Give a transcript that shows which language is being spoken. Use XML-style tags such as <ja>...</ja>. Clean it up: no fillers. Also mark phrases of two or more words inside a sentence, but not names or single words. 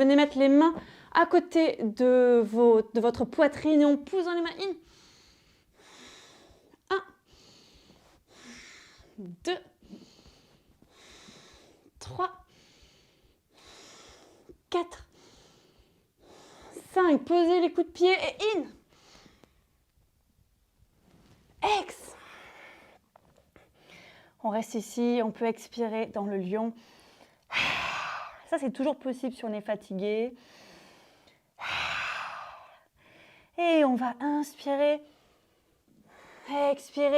<fr>Venez mettre les mains à côté de votre poitrine et on pousse dans les mains. 1, 2, 3, 4, 5. Posez les coups de pied et in. Ex. On reste ici, on peut expirer dans le lion. Ça, c'est toujours possible si on est fatigué. Et on va inspirer, expirer.</fr>